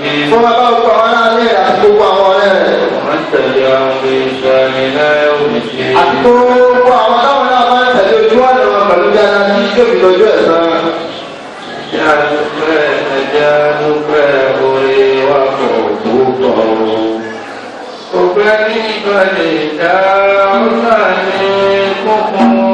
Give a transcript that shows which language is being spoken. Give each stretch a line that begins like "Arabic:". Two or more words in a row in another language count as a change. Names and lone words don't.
Yoruba: Fún wa bá gbogbo àwọn ará ilé rẹ̀ àti gbogbo àwọn ọ̀rẹ́ rẹ̀.
Arabic: ومن تبعهم بإحسان إلى يوم الدين.
Yoruba: Àti gbogbo àwọn táwọn náà máa ń tẹ̀lé ojú ọ̀nà wọn pẹ̀lú dáadáa tí yóò fi lọ́jọ́ ẹ̀san. Ẹ jẹ́ a dúpẹ́, ẹ jẹ́ a dúpẹ́ oore wa pọ̀ púpọ̀ o. Kò pẹ́ ní ìbàdí dá ọ̀sán ní kúkú.